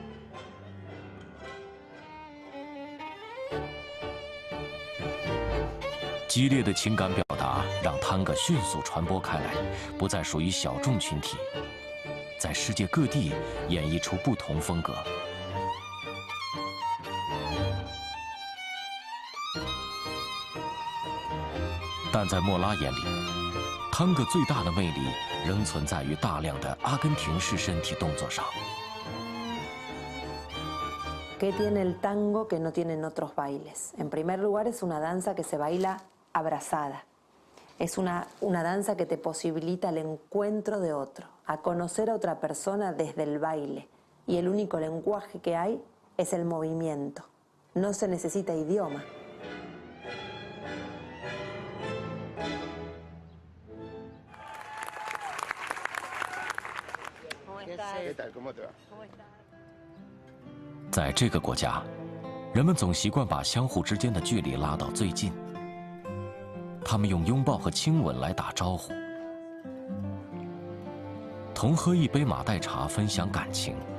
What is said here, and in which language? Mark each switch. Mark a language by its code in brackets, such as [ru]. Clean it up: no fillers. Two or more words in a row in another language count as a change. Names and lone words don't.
[zh] 激烈的情感表达让探戈迅速传播开来，不再属于小众群体，在世界各地演绎出不同风格。但在莫拉眼里，探戈最大的魅力仍存在于大量的阿根廷式身体动作上。 [es] ¿Qué tiene el tango que no tienen otros bailes? En primer lugar, es una danza que se baila abrazada. Es una danza que te posibilita el encuentro de otro, a conocer a otra persona desde el baile. Y el único lenguaje que hay es el movimiento. No se necesita idioma. ¿Qué tal? ¿Cómo te va? [zh] 在这个国家，人们总习惯把相互之间的距离拉到最近。他们用拥抱和亲吻来打招呼，同喝一杯马黛茶，分享感情。